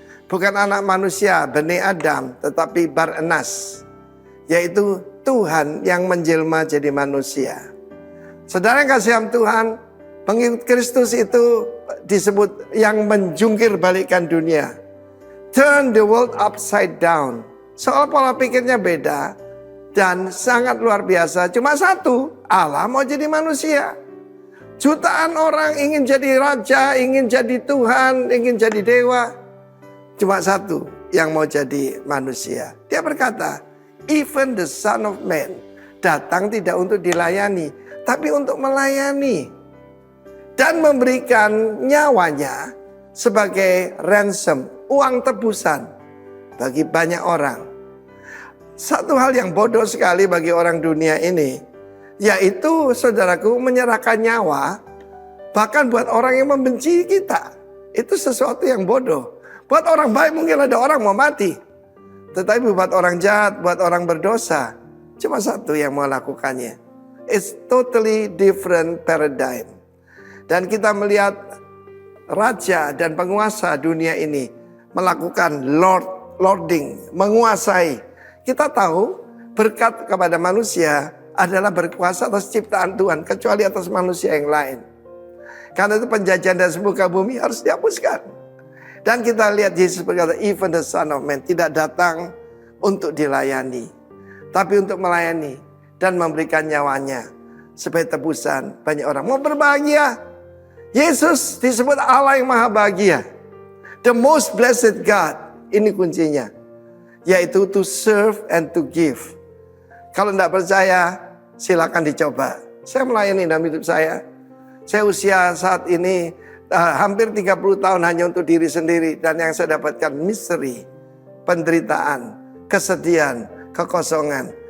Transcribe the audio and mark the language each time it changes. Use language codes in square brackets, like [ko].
[id] Bukan anak manusia, Bani Adam, tetapi Bar-Enas. Yaitu Tuhan yang menjelma jadi manusia. Saudara yang kasih Tuhan, pengikut Kristus itu disebut yang menjungkir balikkan dunia. [en] Turn the world upside down. [id] Soal pola pikirnya beda. Dan sangat luar biasa. Cuma satu, Allah mau jadi manusia. Jutaan orang ingin jadi raja, ingin jadi Tuhan, ingin jadi dewa. Cuma satu yang mau jadi manusia. Dia berkata, [en] even the Son of Man [id] datang tidak untuk dilayani, tapi untuk melayani. Dan memberikan nyawanya sebagai ransom, uang tebusan bagi banyak orang. Satu hal yang bodoh sekali bagi orang dunia ini, yaitu saudaraku menyerahkan nyawa, bahkan buat orang yang membenci kita. Itu sesuatu yang bodoh. Buat orang baik mungkin ada orang mau mati. Tetapi buat orang jahat, buat orang berdosa, cuma satu yang mau lakukannya. [en] It's totally different paradigm. [id] Dan kita melihat raja dan penguasa dunia ini melakukan lording, menguasai. Kita tahu berkat kepada manusia adalah berkuasa atas ciptaan Tuhan, kecuali atas manusia yang lain. Karena itu penjajahan dari semuka bumi harus dihapuskan. Dan kita lihat Yesus berkata, [en] even the Son of Man [id] tidak datang untuk dilayani, tapi untuk melayani dan memberikan nyawanya sebagai tebusan banyak orang. Mau berbahagia, Yesus disebut Allah yang maha bahagia, [en] the most blessed God. [id] Ini kuncinya, yaitu [en] to serve and to give. [id] Kalau tidak percaya, silakan dicoba. Saya melayani dalam hidup saya. Saya usia saat ini hampir 30 tahun hanya untuk diri sendiri. Dan yang saya dapatkan misteri, penderitaan, kesedihan, kekosongan.